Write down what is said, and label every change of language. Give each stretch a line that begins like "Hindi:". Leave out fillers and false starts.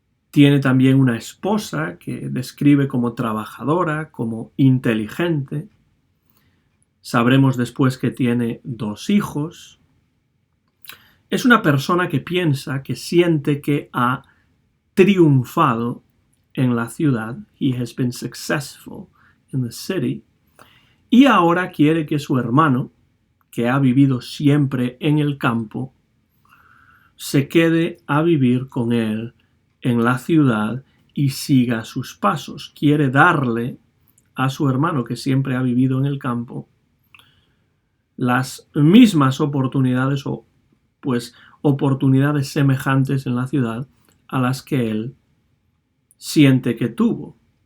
Spanish: Tiene también una esposa que describe como trabajadora, como inteligente. Sabremos después que tiene 2 hijos. Es una persona que piensa, que siente que ha triunfado en la ciudad.
English: He has been successful in the city.
Spanish: Y ahora quiere que su hermano, que ha vivido siempre en el campo, se quede a vivir con él en la ciudad y siga sus pasos. Quiere darle a su hermano, que siempre ha vivido en el campo, las mismas oportunidades o pues oportunidades semejantes en la ciudad a las que él siente que tuvo.